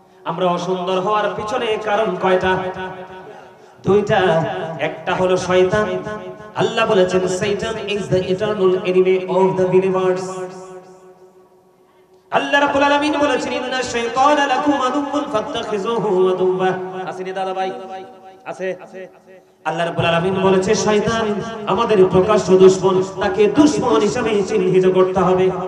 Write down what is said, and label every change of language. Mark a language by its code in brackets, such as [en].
[bn] আমরা অসুন্দর হওয়ার পিছনে কারণ কয়টা? দুইটা, একটা হলো শয়তান। আল্লাহ বলেছেন [en] Satan is the eternal enemy of the believers। [bn] আল্লাহ রাব্বুল আলামিন বলেছেন [ar] ইন্না শাইতানা লাকুম আদুউন ফাত্তাখিযুহু আদুওয়া। [bn] আসেনি দাদা ভাই? আছে। আল্লাহ রাব্বুল আলামিন বলেছে শয়তান আমাদের প্রকাশ্য দুশমন, তাকে দুশমন হিসেবে চিহ্নিত করতে হবে।